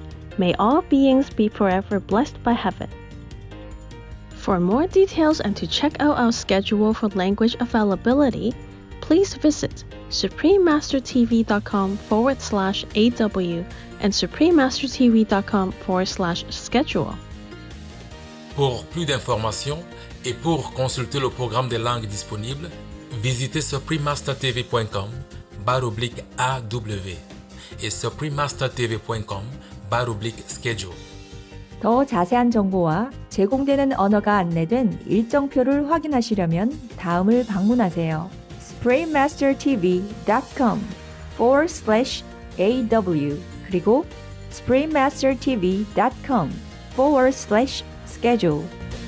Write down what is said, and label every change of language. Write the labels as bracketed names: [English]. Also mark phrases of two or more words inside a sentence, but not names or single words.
[English] May all beings be forever blessed by heaven. For more details and to check out our schedule for language availability, please visit suprememastertv.com/AW and suprememastertv.com/schedule. [French] Pour plus d'informations et pour consulter le programme des langues disponibles, visitez suprememastertv.com/AW et suprememastertv.com/schedule. [Korean] 더 자세한 정보와 제공되는 언어가 안내된 일정표를 확인하시려면 다음을 방문하세요. suprememastertv.com/AW 그리고 suprememastertv.com/schedule